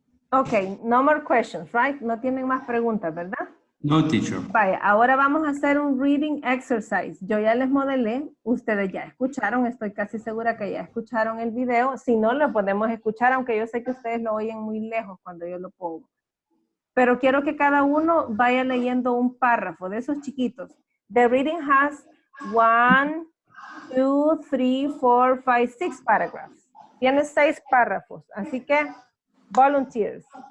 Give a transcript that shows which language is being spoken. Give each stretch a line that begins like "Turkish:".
English: Ok, no more questions, right?
Spanish: No tienen más preguntas, ¿verdad? No, teacher. Vaya, ahora vamos a hacer un reading exercise. Yo ya les modelé, ustedes ya escucharon, estoy casi segura que ya escucharon el video. Si no, lo podemos escuchar, aunque yo sé que ustedes lo oyen muy lejos cuando yo lo pongo. Pero quiero que cada uno vaya leyendo un párrafo de esos chiquitos.
English: The reading has 1, 2, 3, 4, 5, 6 paragraphs.
Spanish: Tiene 6 párrafos, así que volunteers.